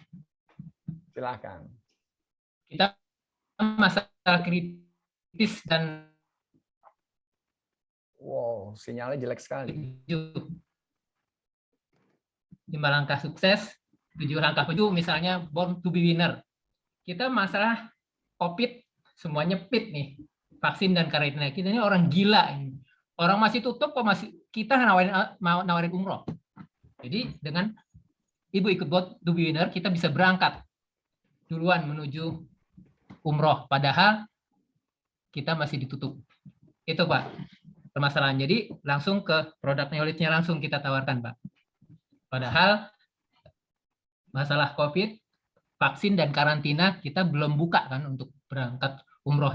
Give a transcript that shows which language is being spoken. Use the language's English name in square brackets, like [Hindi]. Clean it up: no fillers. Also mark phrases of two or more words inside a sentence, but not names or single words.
[Indonesian] Silakan. Kita masalah kritis dan wow, sinyalnya jelek sekali. 5 langkah sukses, 7 langkah penuh, misalnya [English] born to be winner. [Indonesian] Kita masalah COVID semuanya pit nih, vaksin dan karantina. Kita ini orang gila ini. Orang masih tutup kok masih kita nawarin umroh. Jadi dengan Ibu ikut [English] born to be winner, [Indonesian] kita bisa berangkat duluan menuju umroh. Padahal kita masih ditutup. Itu Pak permasalahan. Jadi langsung ke produk knowledge-nya langsung kita tawarkan Pak. Padahal masalah COVID, vaksin dan karantina kita belum buka kan untuk berangkat umroh.